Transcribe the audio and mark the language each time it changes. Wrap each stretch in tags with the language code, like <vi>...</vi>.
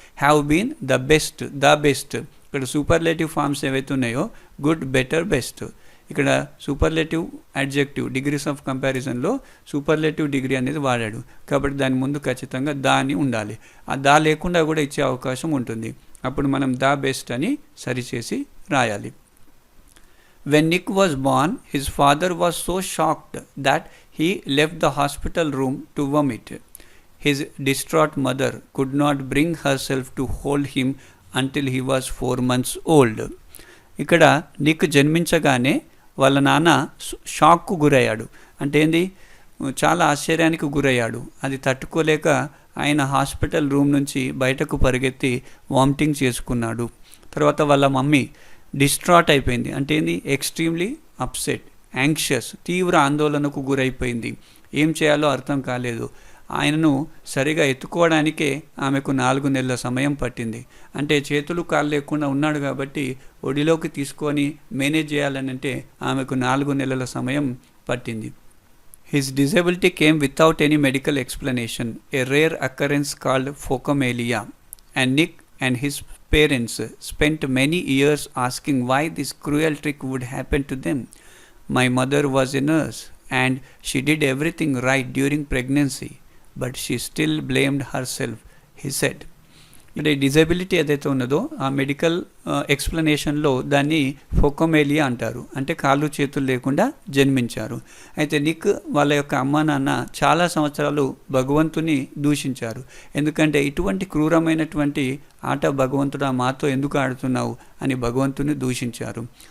<en>Have been the best.</en> <te>ఇక్కడ superlative forms ఏవైతే ఉన్నాయో గుడ్, బెటర్, బెస్ట్. ఇక్కడ superlative adjective degrees of కంపారిజన్లో superlative degree అనేది వాడాడు కాబట్టి దాని ముందు ఖచ్చితంగా దా అని ఉండాలి. ఆ దా లేకుండా కూడా ఇచ్చే అవకాశం ఉంటుంది, అప్పుడు మనం ద బెస్ట్ అని సరిచేసి రాయాలి.</te> <en>When Nick was born, his father was so shocked that he left the hospital room to vomit. His distraught mother could not bring herself to hold him until he was 4 months old.</en> <te>ఇక్కడ Nick జన్మించగానే వాళ్ళ నాన్న షాక్కు గురయ్యాడు. అంటే ఏంది, చాలా ఆశ్చర్యానికి గురయ్యాడు. అది తట్టుకోలేక ఆయన హాస్పిటల్ రూమ్ నుంచి బయటకు పరిగెత్తి వామిటింగ్ చేసుకున్నాడు. తర్వాత వాళ్ళ మమ్మీ డిస్ట్రాట్ అయిపోయింది. అంటే ఏంది,</te> <en>extremely upset, anxious,</en> <te>తీవ్ర ఆందోళనకు గురైపోయింది. ఏం చేయాలో అర్థం కాలేదు. ఆయనను సరిగా ఎత్తుకోవడానికే ఆమెకు 4 నెలల సమయం పట్టింది. అంటే చేతులు కాళ్ళు లేకుండా ఉన్నాడు కాబట్టి ఒడిలోకి తీసుకొని మేనేజ్ చేయాలని అంటే ఆమెకు 4 నెలల సమయం పట్టింది.</te> <en>His disability came without any medical explanation, a rare occurrence called phocomelia, and Nick and his parents spent many years asking why this cruel trick would happen to them. My mother was a nurse and she did everything right during pregnancy, but she still blamed herself, he said.</en> <te>అంటే disability ఏదైతే ఉన్నదో ఆ medical ఎక్స్ప్లెనేషన్లో దాన్ని ఫోకోమేలియా అంటారు. అంటే కాళ్ళు చేతులు లేకుండా జన్మించారు. అయితే నిక్ వాళ్ళ యొక్క అమ్మా నాన్న చాలా సంవత్సరాలు భగవంతుని దూషించారు. ఎందుకంటే ఇటువంటి క్రూరమైనటువంటి ఆట భగవంతుడా మాతో ఎందుకు ఆడుతున్నావు అని భగవంతుని దూషించారు.</te>